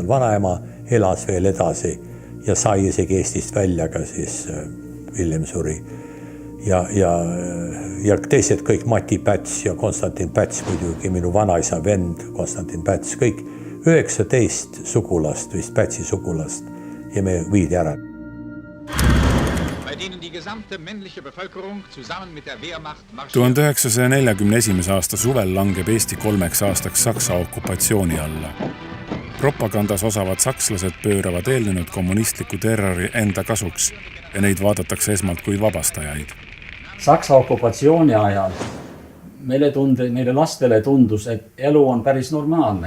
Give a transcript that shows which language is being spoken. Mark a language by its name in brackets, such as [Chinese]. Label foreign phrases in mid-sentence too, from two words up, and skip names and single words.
[Estonian] Vanaema elas veel edasi ja sai isegi Eestist välja, ka siis hiljem suri. Ja teised kõik, Mati Päts ja Konstantin Päts muidugi, minu vanaisa vend Konstantin Päts, kõik 19 sugulast, vist Pätsi sugulast ja me viidi ära. [German] Bei denen die gesamte männliche Bevölkerung zusammen mit der Wehrmacht [Estonian] 1941. aasta suvel langeb Eesti 3 aastaks Saksa okupatsiooni alla. Propagandas osavad sakslased pööravad eelnenud kommunistliku terrori enda kasuks ja neid vaadatakse esmalt kui vabastajaid. Saksa okupatsiooni ajal meile lastele tundus, et elu on päris normaalne.